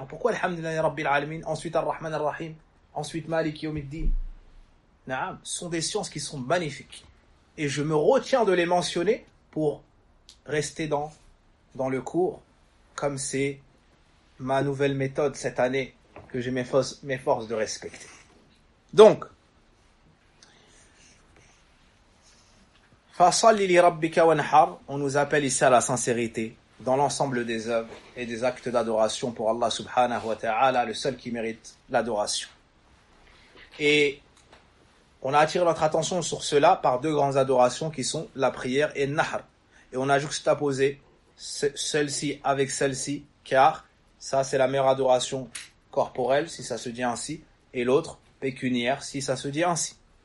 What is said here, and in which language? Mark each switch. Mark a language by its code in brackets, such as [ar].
[fr] Pourquoi [ar] Alhamdulillahi Rabbil Alameen, [fr] ensuite [ar] Ar-Rahman Ar-Rahim, [fr] ensuite [ar] Malik Yawmiddin? [fr] Na'am. Ce sont des sciences qui sont magnifiques. Et je me retiens de les mentionner pour rester dans le cours, comme c'est ma nouvelle méthode cette année que je m'efforce de respecter. [ar] Donc, فَصَلِّ لِرَبِّكَ وَنْحَرْ. [fr] On nous appelle ici à la sincérité dans l'ensemble des œuvres et des actes d'adoration pour Allah subhanahu wa ta'ala, le seul qui mérite l'adoration. Et on a attiré notre attention sur cela par deux grandes adorations qui sont la prière et Nahr. Et on a juxtaposé celle-ci avec celle-ci, car ça c'est la meilleure adoration corporelle, si ça se dit ainsi, et l'autre pécuniaire, si ça se dit ainsi.